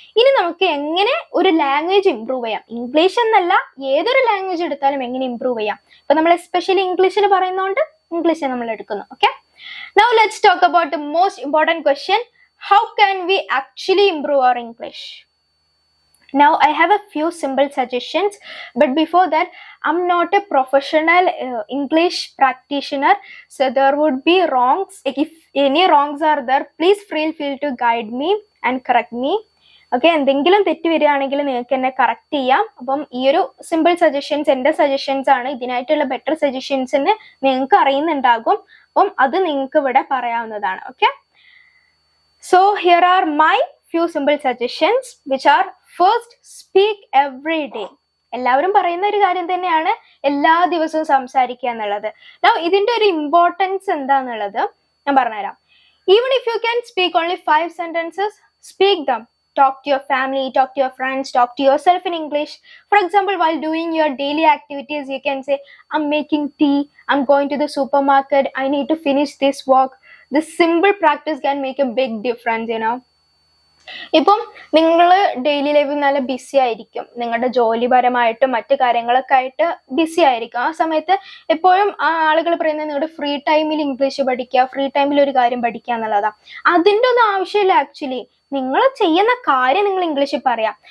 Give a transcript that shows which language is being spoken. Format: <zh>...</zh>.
<ml>ഇനി നമുക്ക് എങ്ങനെ ഒരു ലാംഗ്വേജ് ഇംപ്രൂവ് ചെയ്യാം, ഇംഗ്ലീഷ് എന്നല്ല ഏതൊരു ലാംഗ്വേജ് എടുത്താലും എങ്ങനെ ഇംപ്രൂവ് ചെയ്യാം. ഇപ്പൊ നമ്മൾ എസ്പെഷ്യലി ഇംഗ്ലീഷിന് പറയുന്നതുകൊണ്ട് ഇംഗ്ലീഷ് നമ്മൾ എടുക്കുന്നു.</ml> <en>Okay, now let's talk about the most important question, how can we actually improve our English? Now I have a few simple suggestions, but before that, I'm not a professional English practitioner, so there would be wrongs. If any wrongs are there, please feel to guide me and correct me.</en> <ml>Okay, എന്തെങ്കിലും തെറ്റ് വരികയാണെങ്കിൽ നിങ്ങൾക്ക് എന്നെ correct ചെയ്യാം. അപ്പം ഈ ഒരു simple suggestions എൻ്റെ സജഷൻസ് ആണ്. ഇതിനായിട്ടുള്ള ബെറ്റർ സജഷൻസിന് നിങ്ങൾക്ക് അറിയുന്നുണ്ടാകും. അപ്പം അത് നിങ്ങൾക്ക് ഇവിടെ പറയാവുന്നതാണ്. Okay,</ml> <en>so here are my few simple suggestions which are: first, speak every day.</en> <ml>എല്ലാവരും പറയുന്ന ഒരു കാര്യം തന്നെയാണ് എല്ലാ ദിവസവും സംസാരിക്കുക എന്നുള്ളത്. ഇതിന്റെ ഒരു ഇമ്പോർട്ടൻസ് എന്താന്നുള്ളത് ഞാൻ പറഞ്ഞുതരാം.</ml> <en>Even if you can speak only 5 sentences, speak them. Talk to your family, talk to your friends, talk to yourself in English. For example, while doing your daily activities, you can say, I'm making tea, I'm going to the supermarket, I need to finish this work. This simple practice can make a big difference, you know.</en> <ml>ഇപ്പം നിങ്ങൾ daily ലൈഫിൽ നല്ല BC ആയിരിക്കും, നിങ്ങളുടെ ജോലിപരമായിട്ടും മറ്റു കാര്യങ്ങളൊക്കെ ആയിട്ട് BC ആയിരിക്കും. ആ സമയത്ത് എപ്പോഴും ആളുകൾ പറയുന്നത് നിങ്ങളുടെ ഫ്രീ ടൈമിൽ ഇംഗ്ലീഷ് പഠിക്കുക, ഫ്രീ ടൈമിൽ ഒരു കാര്യം പഠിക്കുക എന്നുള്ളതാണ്. അതിൻ്റെ ഒന്നും ആവശ്യമില്ല. ആക്ച്വലി നിങ്ങൾ ചെയ്യുന്ന കാര്യം നിങ്ങൾ ഇംഗ്ലീഷിൽ പറയാം.</ml>